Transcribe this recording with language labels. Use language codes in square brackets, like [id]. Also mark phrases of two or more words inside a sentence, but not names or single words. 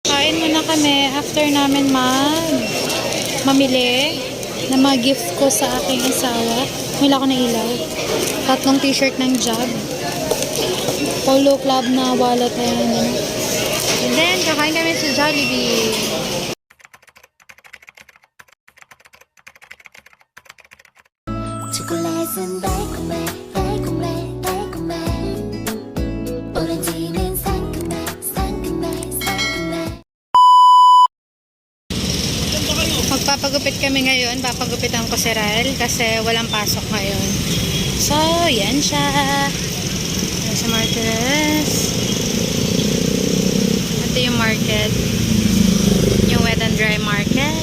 [tl] Kain muna kami after namin mamili na mga gifts ko sa aking asawa. Wala ko na ilaw. 3 t-shirt ng Job. Polo Club na wallet. Ayan. And then, kakain kami sa Jollibee. [ko] 초콜릿은 달콤해 달콤해 달콤해 오렌지는 상큼해 상큼해 상큼해. [tl] Magpapagupit kami ngayon. Papagupitan ko si Rael kasi walang pasok ngayon. So, yan siya. Yan sa Martires. Ito yung market. Yung [en] wet and dry market.